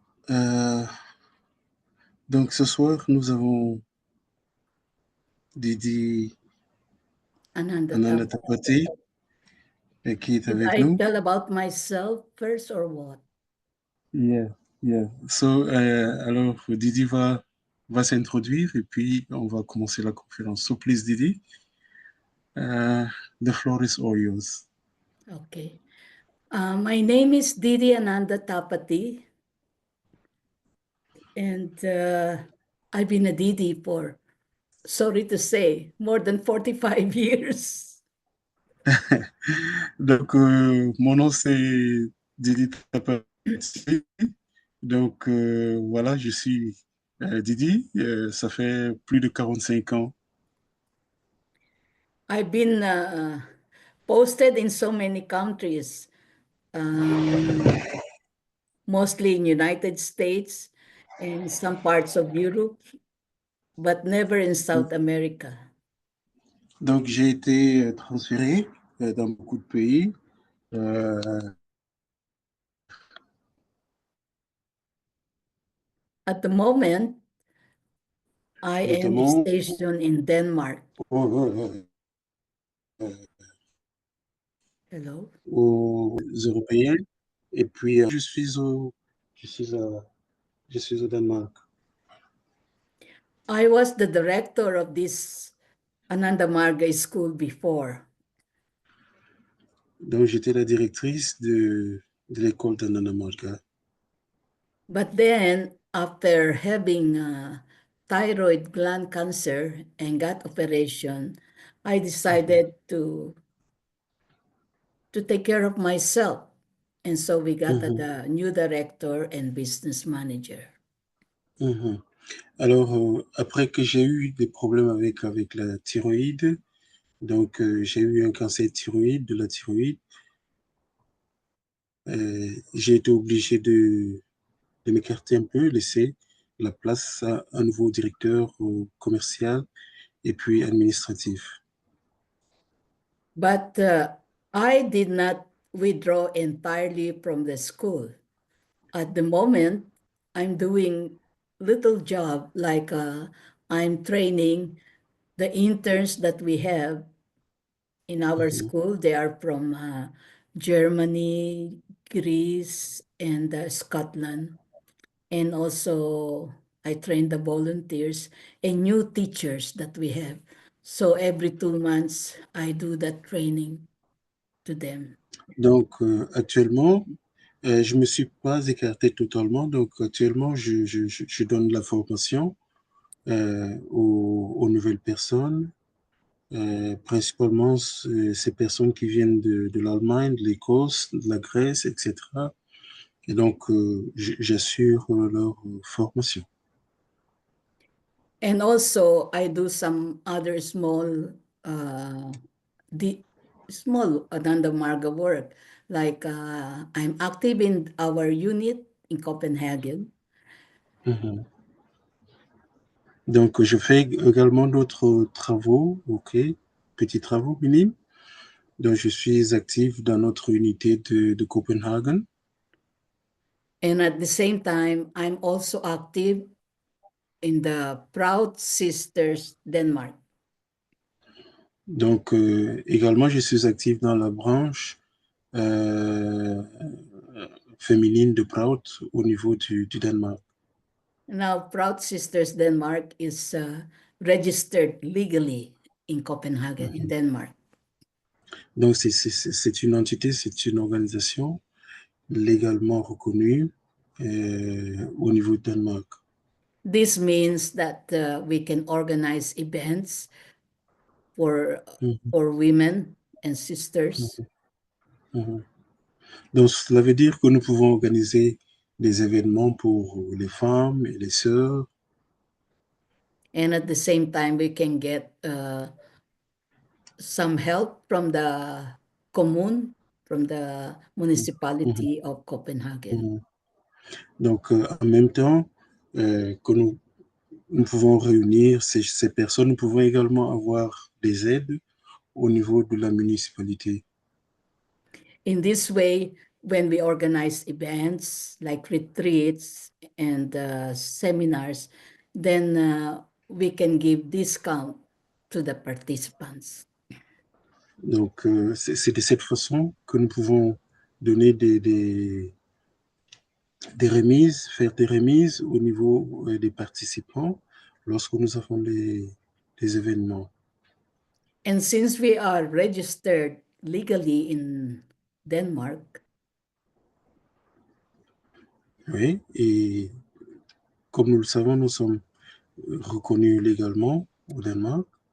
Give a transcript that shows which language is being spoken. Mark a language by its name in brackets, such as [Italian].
[French] Euh, donc, ce soir, nous avons Didi Ananda Ananda Tap. Tapatii qui est Did avec [English] I [French] nous. [English] tell about myself first or what? Yeah, yeah. So, [French] alors, Didi va s'introduire et puis on va commencer la conférence. [English] So, please, Didi, the floor is all yours. Okay. My name is Didi Ananda Tapati, and I've been a Didi for, sorry to say, more than 45 years. [French] Donc, mon nom, c'est Didi Tapatii. Donc, voilà, je suis Didi. Ça fait plus de 45 ans. [English] I've been posted in so many countries, um, mostly in United States and some parts of Europe, but never in South America. [French] Donc, j'ai été transféré dans beaucoup de pays, euh, [English] At the moment, I am [French] notamment [English] stationed in Denmark. [French] aux, [English] Hello. [French] aux Européens. Et puis, je suis, à- je suis au Danemark. [English] I was the director of this Ananda Marga school before, [French] Donc, j'étais la directrice de l'école d'Ananda. [English] but then after having thyroid gland cancer and gut operation, I decided to take care of myself. And so we got Mhm, the new director and business manager. mhm. [French] Alors, après que j'ai eu des problèmes avec la thyroïde, donc j'ai eu un cancer de thyroïde, de la thyroïde, j'ai été obligé de m'écarter un peu, laisser la place à un nouveau directeur commercial et puis administratif. [English] But I did not withdraw entirely from the school. At the moment, I'm doing little job like I'm training the interns that we have in our Mhm. school. They are from Germany, Greece, and Scotland. And also, I train the volunteers and new teachers that we have. So every 2 months, I do that training to them. [French] Donc, actuellement, je ne me suis pas écarté totalement. Donc, actuellement, je donne la formation aux nouvelles personnes, principalement ces personnes qui viennent de l'Allemagne, de l'Écosse, de la Grèce, etc. Et donc, j'assure leur formation. [English] And also, I do some other uh, the small Ananda Marga work. Like I'm active in our unit in Copenhagen. Mhm. [French] Donc, je fais également d'autres travaux, ok, petits travaux minimes. Donc, je suis actif dans notre unité de Copenhague. [English] And at the same time, I'm also active in the Proud Sisters Denmark. [French] Donc, également, je suis actif dans la branche euh, féminine de Proud au niveau du Danemark. [English] Now, Proud Sisters Denmark is registered legally in Copenhagen, in Mhm. Denmark. [French] Donc, c'est une entité, c'est une organisation légalement reconnue au niveau du Danemark. [English] This means that we can organize events for Mhm, for women and sisters. mhm, mhm. [French] Donc, cela veut dire que nous pouvons organiser des événements pour les femmes et les sœurs. [English] And at the same time, we can get some help from the commune, from the Mhm, municipality of Copenhagen. [French] mhm. Donc, en même temps, que nous pouvons réunir ces personnes. Nous pouvons également avoir des aides au niveau de la municipalité. [English] In this way, when we organize events like retreats and seminars, then we can give discount to the participants. [French] Donc, c'est de cette façon que nous pouvons donner des remises, faire des remises au niveau des participants lorsque nous avons des événements. [English] And since we are registered legally in Denmark, [French] Oui, et comme nous le savons, nous sommes reconnus légalement au Danemark.